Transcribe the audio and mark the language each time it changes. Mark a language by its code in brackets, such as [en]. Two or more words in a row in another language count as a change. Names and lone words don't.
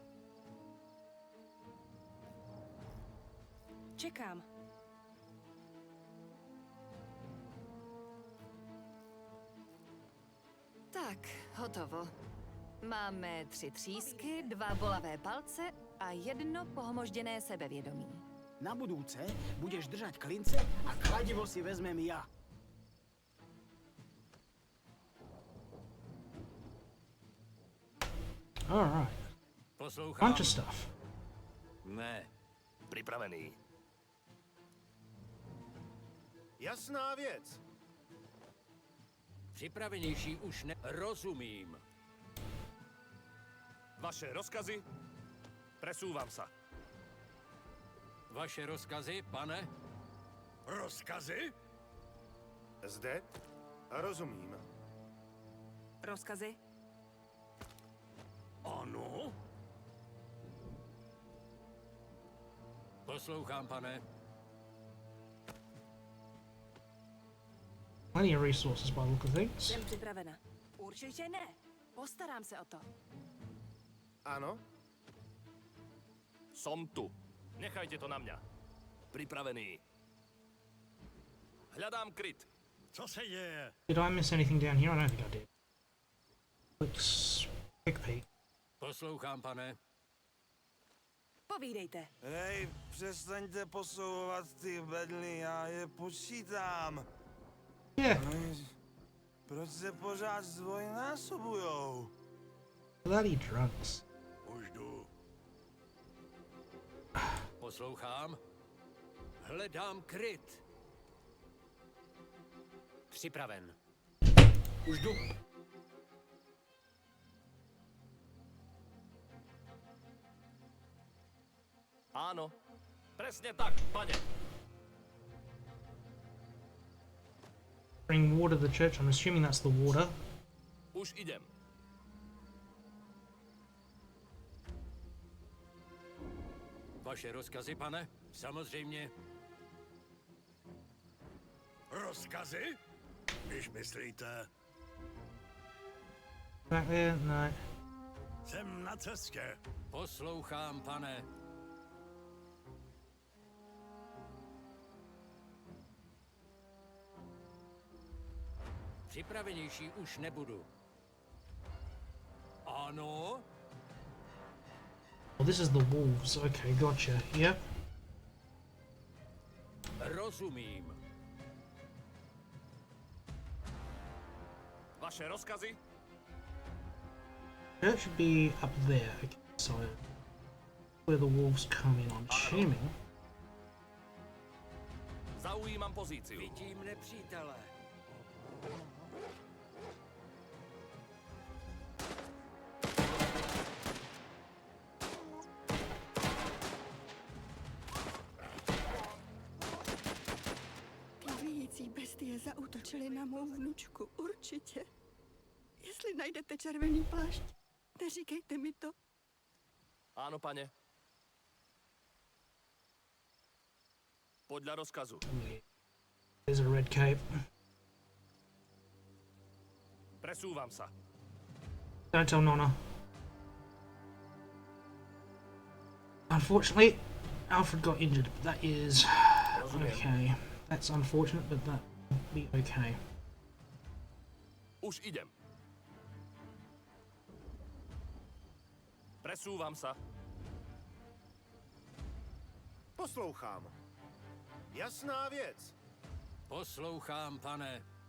[cs] Čekám. Tak, hotovo. Máme 3 třísky, 2 bolavé palce a 1 pohmožděné sebevědomí. [sk] Na budúce budeš držať klince a kladivo si vezmem ja. [cs] Alright. Poslouchám. [en] Bunch of stuff. [cs] Ne. Připravený. Jasná věc. Připravenější už ne... Rozumím. Vaše rozkazy? [sk] Presúvam sa. [cs] Vaše rozkazy, pane? Rozkazy? Zde? Rozumím. Rozkazy? Ano? Poslouchám, pane. [en] Plenty of resources by the look of things. [cs] Jsem připravena. Určitě ne. Postarám se o to. [sk] Ano? Som tu. Nechajte to na mňa. Pripravený. Hľadám kryt. [cs] Co se děje? [en] Did I miss anything down here? I don't think I did. Let's quick peek. [cs] Poslouchám, pane. Povídejte. Hej, přestaňte posouvat ty bedly, já je počítám. Yeah, Proč se pořád zdvojnásobujou? [en] bloody drunks. [cs] Už jdu. Poslouchám. Hledám kryt. Připraven. Už jdu. [sk] Áno. Presne tak, pane. [en] Bring water to the church. I'm assuming that's the water. [sk] Už idem. [cs] Vaše rozkazy, pane? Samozřejmě. Rozkazy? Když myslíte, [en] Back there? [cs] No. jsem na cestě. Poslouchám, pane. Připravenější už nebudu. Ano? [en] Oh, this is the wolves. Okay, gotcha. Yep. [cs] Rozumím. Vaše rozkazy? [en] That should be up there. Okay, so where the wolves come in, I'm assuming. [sk] Zaujímam pozíciu. [cs] Vidím nepřítele. Plavějící bestie zaútočily na mou vnučku, určitě. Jestli najdete červený plášť, neříkejte mi to. [sk] Áno, pane. Podľa rozkazu. [en] There's a red cape. [sk] Presúvam sa. [en] Don't tell Nonna. Unfortunately, Alfred got injured, but that is okay. That's unfortunate, but that will be okay. [sk] Už idem. Presúvam sa. [cs] Poslouchám. Jasná věc. Poslouchám, pane.